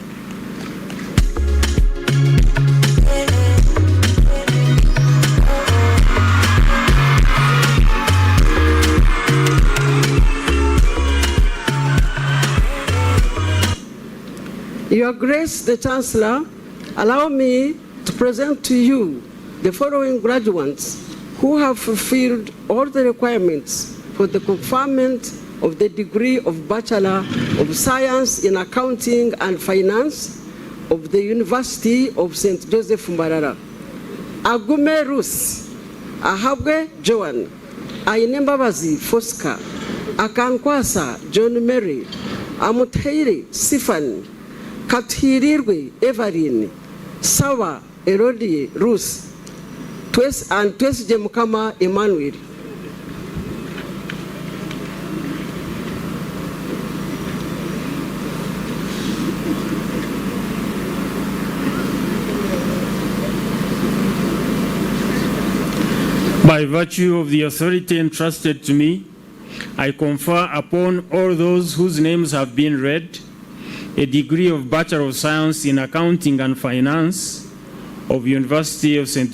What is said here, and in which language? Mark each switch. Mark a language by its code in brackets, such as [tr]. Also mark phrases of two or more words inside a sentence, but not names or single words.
[en] Your Grace, the Chancellor, allow me to present to you the following graduates who have fulfilled all the requirements for the conferment of the degree of Bachelor of Science in Accounting and Finance of the University of St. Joseph, Mbarara. Agume Rus, Ahabwe Joan, Ainembabazi Fosca, Akankwasa John Mary, Amuthairi Sifan, Kathirirwe Evarine, Sawa Erodi Rus, and Twesje Mukama Emmanuel. By virtue of the authority entrusted to me, I confer upon all those whose names have been read a degree of Bachelor of Science in Accounting and Finance of University of St.